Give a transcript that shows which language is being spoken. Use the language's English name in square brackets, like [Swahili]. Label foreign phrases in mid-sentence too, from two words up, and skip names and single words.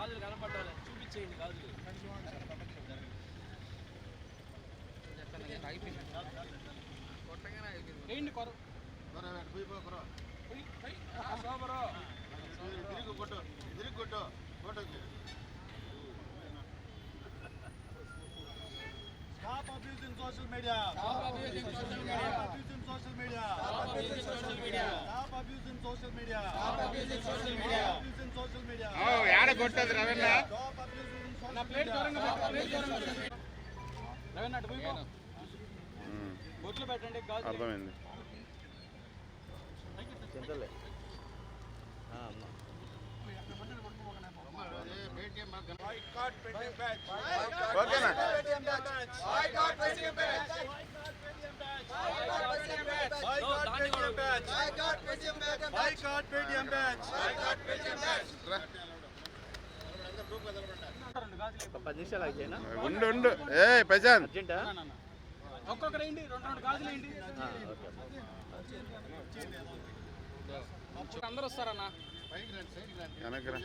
[Telugu] గాజులు కనపడాలి చూపించేయండి గాజులు. ఏంటి కొర తిరిగి ఫోటోకి [English] Stop abusing social media. Stop abusing social media. Stop abusing social media. Stop abusing social media. Stop abusing social media. Stop abusing social media. Stop abusing social media. [Telugu] యాడ కొట్టదు రవణ. [English] Stop abusing social [Telugu] నా ప్లేట్ దూరంగా పెట్టు ప్లేట్ దూరంగా పెట్టు రవణ అటు పోయి బొట్లు పెట్టండి గాజు అర్థమైంది. [English] Boycott Paytm batch. [Telugu] ఓకేనా? [English] Boycott Paytm batch. Boycott Paytm batch. Boycott Paytm batch. Boycott Paytm batch. Boycott Paytm batch. Boycott Paytm batch. [Telugu] ఒక 10 నిమిషాలు ఆగినా ఉండు ఉండు. ఏ ప్రశాంత్ అర్జెంటా ఒక్కొక్కరు ఏంటి రెండు గాజులు ఏంటి అందరూ వస్తారన్న. వెనక్కి రా.